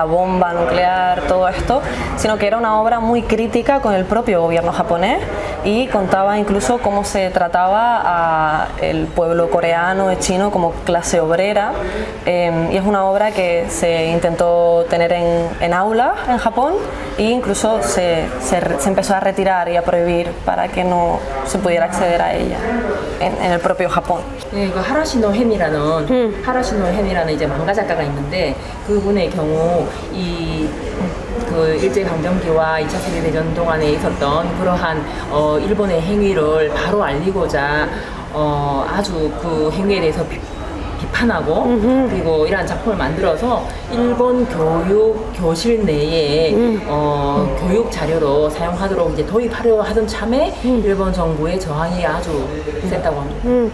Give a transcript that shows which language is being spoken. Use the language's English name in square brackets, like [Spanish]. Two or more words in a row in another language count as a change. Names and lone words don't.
[Spanish] bomba nuclear, todo esto, sino que era una obra muy crítica con el propio gobierno japonés, y contaba incluso cómo se trataba al pueblo coreano y chino como clase obrera, y es una obra que se intentó tener en aulas en Japón, e incluso se empezó a retirar y a prohibir para que no se pudiera acceder a ella en el propio Japón. [Korean] 그 하라시노 햄이라는 이제 망가 작가가 있는데, 그분의 경우 그 일제강점기와 2차 세계대전 동안에 있었던 그러한 일본의 행위를 바로 알리고자 아주 그 행위에 대해서 비판하고 그리고 이러한 작품을 만들어서 일본 교실 내에 교육 자료로 사용하도록 이제 도입하려 하던 참에 일본 정부의 저항이 아주 셌다고 합니다.